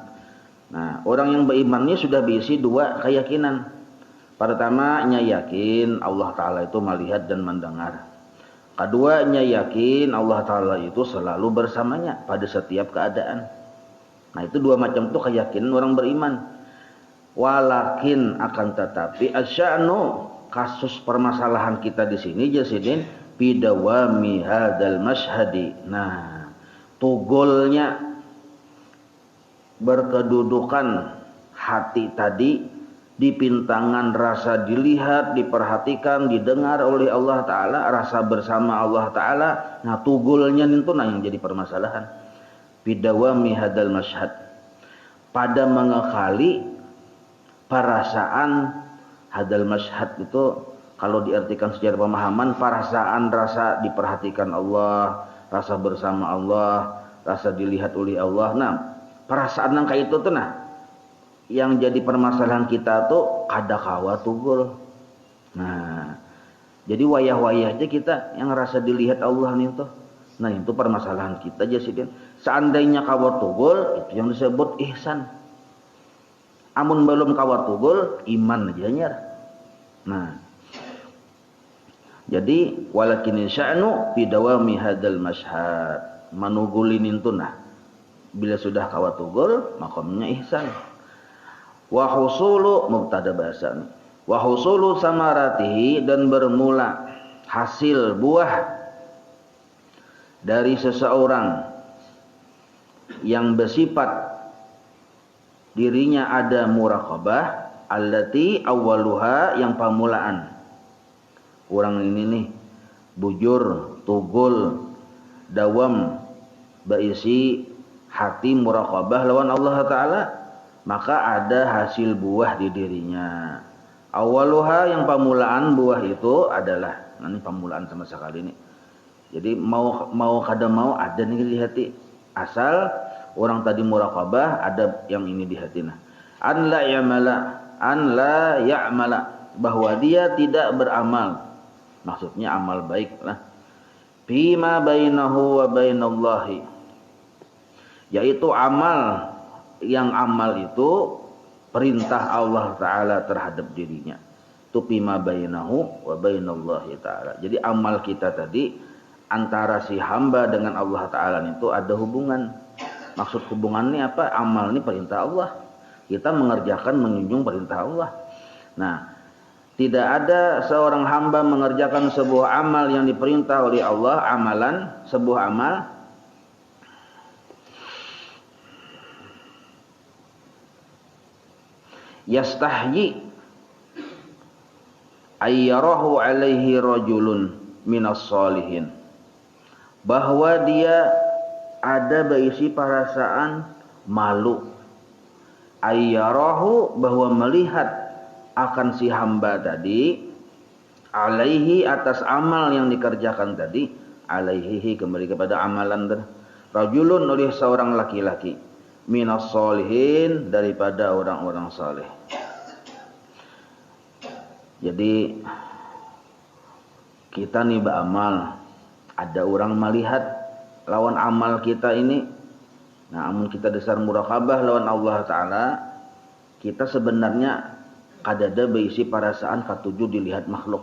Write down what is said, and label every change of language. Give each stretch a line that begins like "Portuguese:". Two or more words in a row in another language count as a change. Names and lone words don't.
Indonesian: Nah, orang yang beriman ini sudah berisi dua keyakinan. Pertamanya yakin Allah Ta'ala itu melihat dan mendengar. Keduanya yakin Allah Ta'ala itu selalu bersamanya pada setiap keadaan. Nah, itu dua macam itu keyakinan orang beriman. Walakin, akan tetapi, asya'nu, kasus permasalahan kita di sini jasidin
Arabic: bidawami hadal mashhadi.
Banjar: Nah, tugolnya berkedudukan hati tadi di pintangan rasa dilihat, diperhatikan, didengar oleh Allah Ta'ala, rasa bersama Allah Ta'ala. Nah, tugolnya itu nah yang jadi permasalahan.
Arabic: Bidawami hadal mashhad,
Banjar: pada mengekali perasaan
Arabic: hadal mashhad
Banjar: itu, kalau diartikan secara pemahaman, perasaan rasa diperhatikan Allah, rasa bersama Allah, rasa dilihat oleh Allah. Nah, perasaan yang kayak itu tuh nah yang jadi permasalahan kita tuh kada kawa tugul. Nah, jadi wayah-wayah aja kita yang rasa dilihat Allah nih tuh. Nah, itu permasalahan kita aja sih. Seandainya kawa tugul, itu yang disebut ihsan. Amun belum kawa tugul, iman aja nyar. Nah, jadi
Arabic: walakin sya'nu fi dawami hadzal mashhad,
Banjar: manugulin itu nah. Bila sudah kawa tugul, makamnya ihsan.
Arabic: Wa husulu,
Indonesian: mubtada bahasa nih.
Arabic: Wa husulu samaratihi,
Indonesian: dan bermula hasil buah dari seseorang yang bersifat dirinya ada muraqabah,
Arabic: allati awwaluha,
Banjar: yang pamulaan. Orang ini nih bujur, tugul, dawam, berisi hati muraqabah lawan Allah Ta'ala, maka ada hasil buah di dirinya. Awaluha, yang pamulaan buah itu adalah, nah ini pamulaan sama sekali nih. Jadi mau kada mau ada nih di hati.
Indonesian: Asal orang tadi muraqabah, ada yang ini di hati. Nah,
Arabic: an la ya'mala,
Indonesian: bahwa dia tidak beramal, Maksudnya amal baik lah.
Arabic: Fima bainahu wa bainallahi,
Indonesian: yaitu amal yang amal itu perintah Allah Ta'ala terhadap dirinya. Itu
Arabic: fima bainahu wa bainallahi
Indonesian: Ta'ala. Jadi amal kita tadi antara si hamba dengan Allah Ta'ala itu ada hubungan. Maksud hubungannya apa? Amal ini perintah Allah. Kita mengerjakan, menjunjung perintah Allah. Nah, tidak ada seorang hamba mengerjakan sebuah amal yang diperintah oleh Allah, amalan, sebuah amal,
Arabic: yastahyi ayyarahu alaihi rajulun minas salihin,
Indonesian: bahwa dia ada berisi perasaan malu, ayyarahu, bahwa melihat akan si hamba tadi, alaihi, atas amal yang dikerjakan tadi, alaihi kembali kepada amalan, rajulun, oleh seorang laki-laki,
Arabic: minas solihin,
Indonesian: daripada orang-orang saleh. Jadi kita nih beramal, ada orang melihat lawan amal kita ini.
Banjar: Nah, amun kita dasar murakabah lawan Allah Ta'ala, kita sebenarnya kadada berisi perasaan katuju dilihat makhluk.